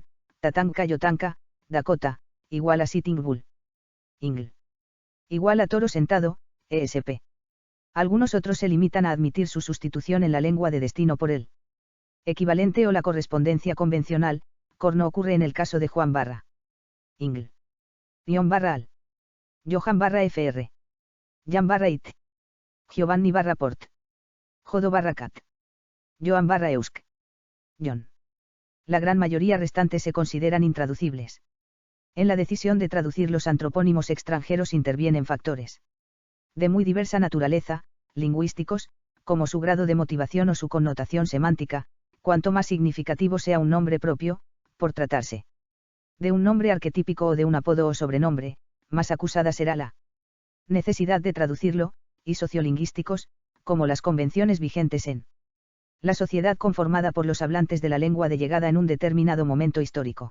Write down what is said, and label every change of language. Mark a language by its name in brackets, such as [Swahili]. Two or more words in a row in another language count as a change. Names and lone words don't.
[Spanish] Tatanka Yotanka, Dakota, igual a Sitting Bull. Ingl. Igual a toro sentado, ESP. Algunos otros se limitan a admitir su sustitución en la lengua de destino por el equivalente o la correspondencia convencional, no ocurre en el caso de Juan Barra. Ingl. John Barra al. Johan Barra Fr. Jan Barra It. Giovanni Barra Port. Jodo Barra Cat. Joan Barra Eusk. John. La gran mayoría restante se consideran intraducibles. En la decisión de traducir los antropónimos extranjeros intervienen factores de muy diversa naturaleza, lingüísticos, como su grado de motivación o su connotación semántica. Cuanto más significativo sea un nombre propio, por tratarse de un nombre arquetípico o de un apodo o sobrenombre, más acusada será la necesidad de traducirlo, y sociolingüísticos, como las convenciones vigentes en la sociedad conformada por los hablantes de la lengua de llegada en un determinado momento histórico.